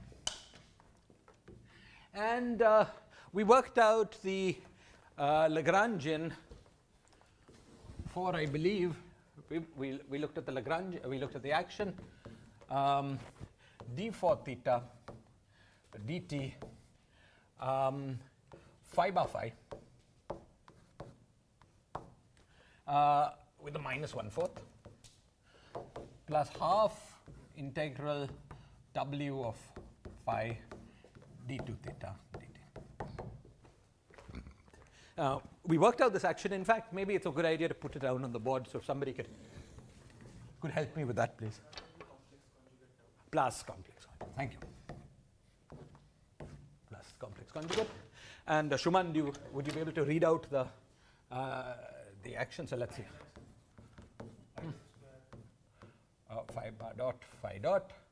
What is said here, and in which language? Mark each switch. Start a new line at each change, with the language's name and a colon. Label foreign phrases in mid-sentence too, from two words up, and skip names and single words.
English: And we worked out the Lagrangian for, I believe, we looked at the Lagrangian, we looked at the action d for theta dt phi bar phi with a minus 1/4 plus half integral w of phi d2 theta dt. We worked out this action. In fact, maybe it's a good idea to put it down on the board, so if somebody could help me with that, please. Plus complex conjugate. Thank you. Plus complex conjugate. And Shuman, would you be able to read out the action? So let's see. Phi bar dot phi dot.